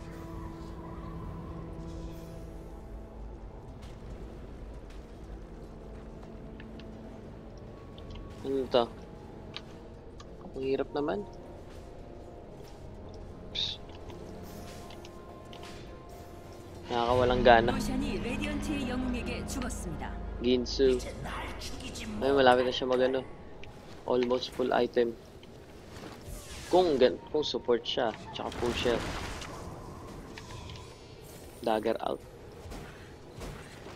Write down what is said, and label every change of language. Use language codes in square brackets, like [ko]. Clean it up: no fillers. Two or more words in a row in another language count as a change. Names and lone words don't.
[tl] Ano to? Ang hirap naman. Psst. Nakakawalang gana. [ko] 로션이 레디언트의 영웅에게 죽었습니다. [tl] Ginsu. Ay, malapit na siya magano. [en] Almost full item. [tl] Kung support siya, tsaka [en] full shell. Dagger out.